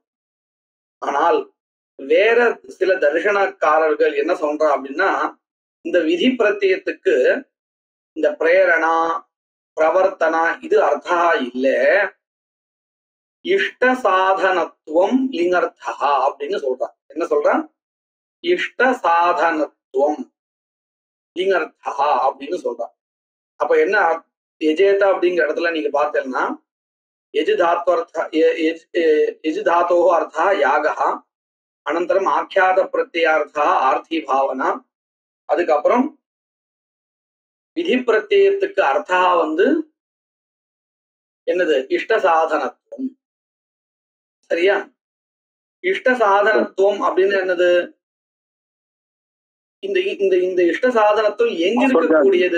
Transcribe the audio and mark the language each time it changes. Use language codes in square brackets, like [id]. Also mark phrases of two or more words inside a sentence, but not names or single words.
[ta] ஆனால் வேற சில தரிசனக்காரர்கள் என்ன சொல்றா அப்படின்னா, இந்த விதி பிரத்யத்துக்கு இந்த [sa] प्रेरणा प्रवर्तना [ta] இது அர்த்தா இல்ல, [sa] इष्ट साधनत्वं लिङर्थः [ta] அப்படின்னு சொல்றான். என்ன சொல்றான்? [sa] इष्ट साधनत्वं लिङर्थः [ta] அப்படின்னு சொல்றான். அப்ப என்ன எஜேதா அப்படிங்கிற இடத்துல நீங்க பார்த்தேன்னா [sa] यजु धातोः अर्थः यागः, अनन्तरम् आख्यात प्रत्ययार्थः आर्थी भावना, [ta] அதுக்கப்புறம் விதி பிரத்யத்துக்கு அர்த்தா வந்து என்னது? [sa] इष्ट साधनत्वम्. [ta] சரியா? [sa] इष्ट साधनत्वम् [ta] அப்படின்னு என்னது? இந்த இந்த இந்த [sa] इष्ट साधनत्वम् [ta] எங்க இருக்கக்கூடியது?